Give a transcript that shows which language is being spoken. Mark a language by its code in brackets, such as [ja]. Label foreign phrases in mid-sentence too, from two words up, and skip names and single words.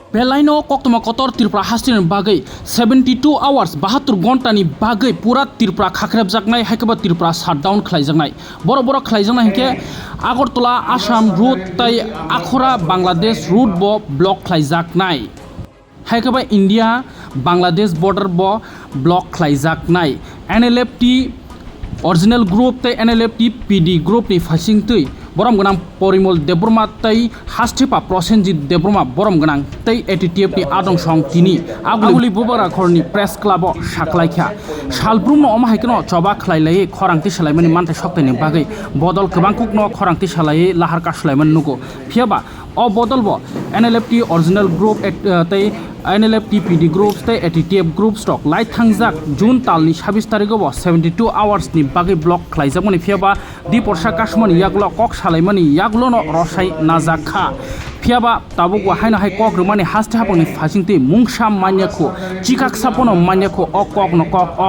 [trp] बेलायनो कक्टमा कतर त्रिपुरा हास्टिनि बागै 72 आवार्स 72 घन्टानि बागै पुरा त्रिपुरा खाख्रेबजाकनाय हायकबा त्रिपुरा शाटडाउन खालायजाकनाय बर खालायजाकनाय हिंखे आगरतला आसाम रुट तै आखरा बांग्लादेश रुट ब ब्लक खालायजाकनाय हायकबा इंडिया बांग्लादेश बॉर्डर ब ब्लक खालायजाकनाय NLFT [en] original group [trp] तै NLFT PD ग्रुप नि फासिं तै बरम गनां परिमल देबरमा तै हास्टिपा प्रसेनजित देबरमा बरम गनां तै ATTF नि आदं सं तिनि आगुलि बुबारा खरनि [en] press club [trp] साखलायखा सालब्रुम अमाहायकनो चबा खलायलायै खरांति सालायमानि मानथाय सक्तायनि बागै बदल गोबांकुकनो खरांति सालायै लाहार कासलायमान नुगो फियाबा अ बदल ब NLFT [en] original group [trp] तै NLFT PD ग्रुप तै ATTF ग्रुप स्टक लाइ थांजाक जून तालनि 26 तारिखआव 72 आवार्स नि बागै ब्लक खलायजाकमानि फियाबा दिपर्सा काशमनि यागलो कक सालायमानि यागलोनो रसाय नाजाखा फियाबा ताबुक हायना हाय कक रमानि हास्ते हापंनि फासिंते मुंसा मान्याखो चिकाक सापनो मान्याखो अ कक न कक अ